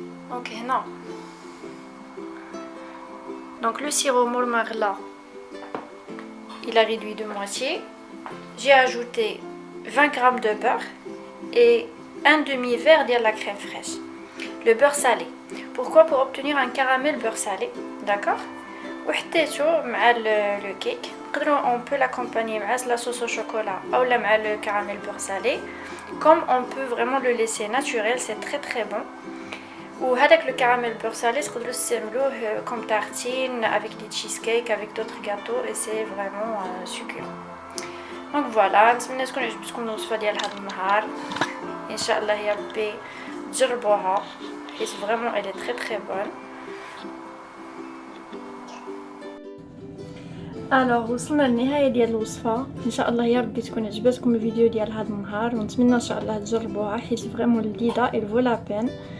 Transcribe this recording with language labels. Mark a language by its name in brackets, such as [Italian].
[Arabic] دونك هنا [French] donc le sirop Moulmarla il a réduit de moitié. J'ai ajouté 20 g de beurre et un demi-verre de la crème fraîche. Le beurre salé. Pourquoi? Pour obtenir un caramel beurre salé, d'accord. [Arabic] وحطيته مع le cake. [French] On peut l'accompagner avec la sauce au chocolat ou avec le caramel beurre salé. Comme on peut vraiment le laisser naturel, c'est très bon. [Arabic] وهذاك [French] le caramel beurre salé [Arabic] تقدروا تستعملوه [French] comme tartine avec des cheesecakes avec d'autres gâteaux et c'est vraiment succulent. Donc voilà, [Arabic] نتمنى تكون عجبتكم الوصفه ديال هذا النهار. ان شاء الله يا ربي تجربوها حيت [French] vraiment elle est très bonne. [Arabic] الوغ وصلنا للنهايه ديال الوصفه. ان شاء الله يا ربي تكون عجبتكم الفيديو ديال هذا النهار ونتمنى ان شاء الله تجربوها حيت فريمون لذيذه [French] il vaut la peine.